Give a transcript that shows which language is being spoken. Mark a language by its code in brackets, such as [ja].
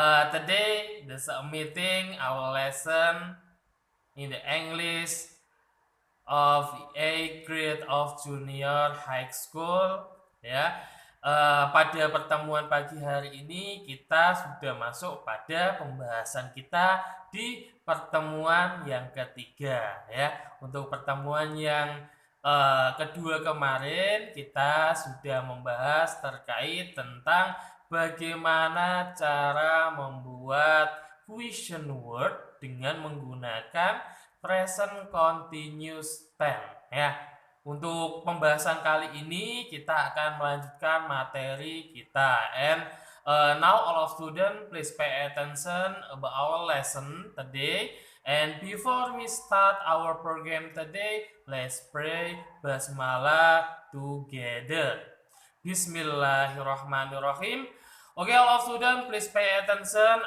[en] Today, there's a meeting, our lesson in the English of 8th grade of junior high school. [id] Ya, pada pertemuan pagi hari ini kita sudah masuk pada pembahasan kita di pertemuan yang ketiga. Ya, untuk pertemuan yang kedua kemarin kita sudah membahas terkait tentang bagaimana cara membuat question word dengan menggunakan present continuous tense ya. Untuk pembahasan kali ini kita akan melanjutkan materi kita. [en] And now all of students please pay attention about our lesson today. And before we start our program today, let's pray basmalah together. Bismillahirrahmanirrahim. Okay, all of students please pay attention.